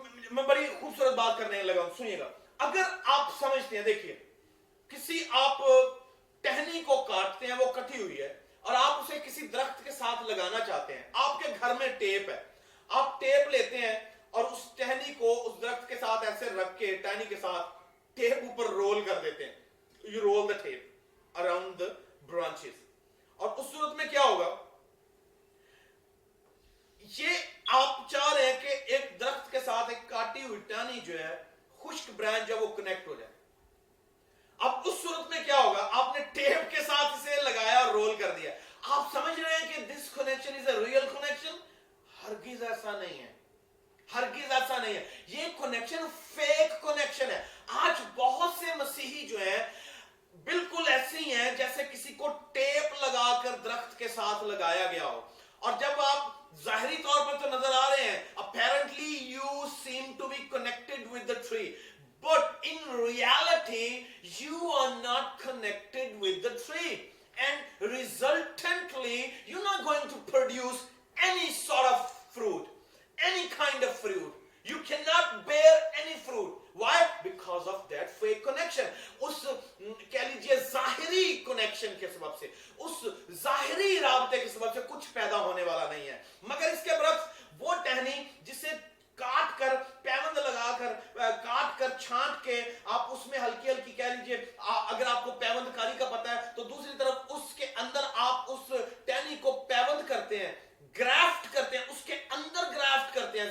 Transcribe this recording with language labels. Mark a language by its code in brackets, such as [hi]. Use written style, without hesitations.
[ur] میں بڑی خوبصورت بات کرنے لگا ہوں، سنیے گا. اگر آپ سمجھتے ہیں، دیکھیے کسی آپ ٹہنی کو کاٹتے ہیں، وہ کٹی ہوئی ہے، اور آپ اسے کسی درخت کے ساتھ لگانا چاہتے ہیں. آپ کے گھر میں ٹیپ ہے، آپ ٹیپ لیتے ہیں اور اس ٹہنی کو اس درخت کے ساتھ ایسے رکھ کے ٹہنی کے ساتھ ٹیپ اوپر رول کر دیتے ہیں. [en] You roll the tape around the branches. [ur] اور اس صورت میں کیا ہوگا؟ یہ آپ چاہ رہے ہیں کہ ایک درخت کے ساتھ ایک کاٹی ہوئی ٹہنی جو ہے، خشک برانچ جو وہ کنیکٹ ہو جائے. اب اس صورت میں کیا ہوگا؟ آپ نے ٹیپ کے ساتھ اسے لگایا اور رول کر دیا. آپ سمجھ رہے ہیں کہ [en] this connection is a real connection؟ [ur] ہرگز ایسا نہیں ہے، ہرگز ایسا نہیں ہے. یہ کنیکشن فیک کنیکشن ہے. آج بہت سے مسیحی جو ہیں بالکل ایسے ہی ہیں جیسے کسی کو ٹیپ لگا کر درخت کے ساتھ لگایا گیا ہو. اور جب آپ ظاہری طور پر تو نظر آ رہے ہیں، [en] apparently you seem to be connected with the tree, but in reality you are not connected with the tree, and resultantly you're not going to produce any sort of fruit, any kind of fruit. You cannot bear any fruit. Why? Because of that fake connection. [ur] اس کہہ لیجئے ظاہری connection کے سبب سے، اس ظاہری رابطے کے سبب سے کچھ پیدا ہونے والا نہیں ہے. مگر اس کے برعکس وہ ٹہنی جسے کاٹ کر، پیوند لگا کر، کاٹ کر چھانٹ کے آپ اس میں ہلکی ہلکی کہہ لیجئے، اگر آپ کو پیوند کاری کا پتہ ہے تو دوسری طرف اس کے اندر آپ اس ٹہنی کو پیوند کرتے ہیں، گرافٹ کرتے ہیں، اس کے اندر گرافٹ کرتے ہیں.